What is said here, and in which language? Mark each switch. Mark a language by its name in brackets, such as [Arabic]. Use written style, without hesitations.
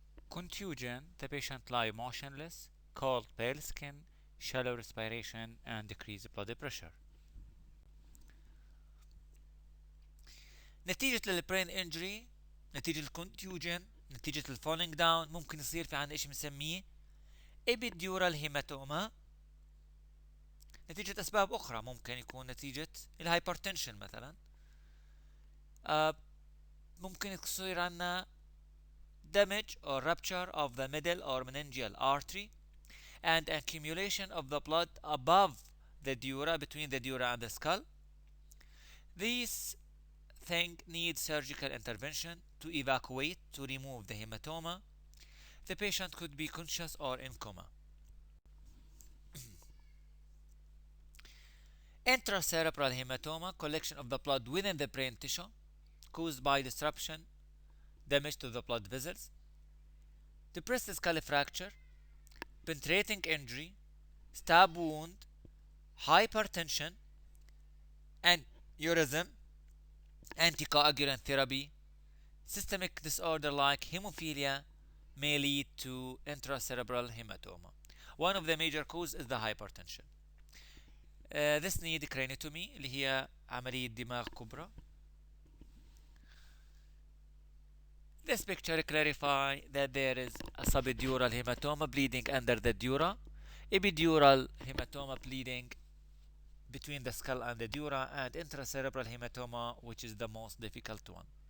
[English] Contusion, the patient lie motionless, cold pale skin, shallow respiration, and decreased blood pressure. [Arabic] نتيجة للبرين انجري، نتيجة الكونتيوجن، نتيجة الفولينج داون، ممكن يصير في عندنا اشي بنسميه epidural hematoma نتيجة أسباب أخرى، ممكن يكون نتيجة الهايبرتنشن مثلا. آه ممكن يصير عنا [English] damage or rupture of the middle or meningeal artery and accumulation of the blood above the dura, between the dura and the skull. These thing needs surgical intervention to evacuate, to remove the hematoma. The patient could be conscious or in coma. Intracerebral hematoma, collection of the blood within the brain tissue caused by disruption, damage to the blood vessels. Depressed skull fracture, penetrating injury, stab wound, hypertension, aneurysm, anticoagulant therapy. Systemic disorder like hemophilia may lead to intracerebral hematoma. One of the major causes is the hypertension. This need craniotomy [Arabic] اللي هي عملية دماغ كبرى. [English] This picture clarify that there is a subdural hematoma bleeding under the dura, epidural hematoma bleeding between the skull and the dura, and intracerebral hematoma, which is the most difficult one.